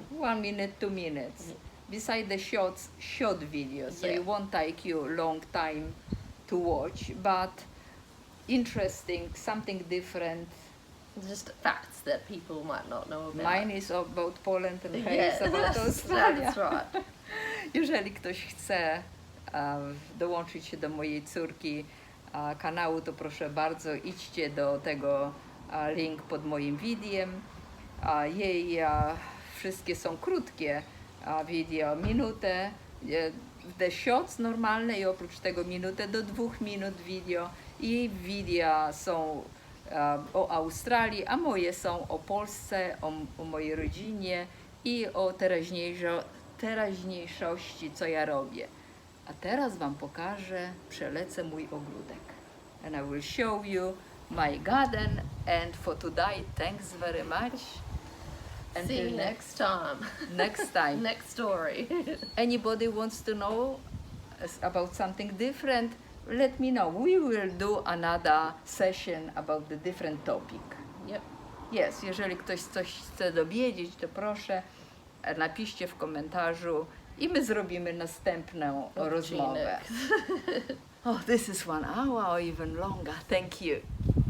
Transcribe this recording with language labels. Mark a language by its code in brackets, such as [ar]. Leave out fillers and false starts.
[en] 1 minute, 2 minutes. Beside the short videos, so Yeah. it won't take you a long time to watch. But interesting, something different. Just facts that people might not know about. Mine is about Poland and her Yeah, is about Australia. that's right. [pl] Jeżeli ktoś chce dołączyć się do mojej córki kanału, to proszę bardzo, idźcie do tego link pod moim wideo. Jej wszystkie są krótkie wideo, minutę, [en] the shots [pl] normalne i oprócz tego minutę do 2 minut wideo. I wideo są o Australii, a moje są o Polsce, o mojej rodzinie i o teraźniejszości, co ja robię. A teraz wam pokażę, przelecę mój ogródek. [en] And I will show you my garden. And for today, thanks very much. See you next time. Next time. Next story. Anybody wants to know about something different, let me know. We will do another session about the different topic. Yep. [pl] Yes, jeżeli ktoś coś chce dowiedzieć, to proszę napiszcie w komentarzu i my zrobimy następną rozmowę. [en] Oh, this is 1 hour or even longer. Thank you.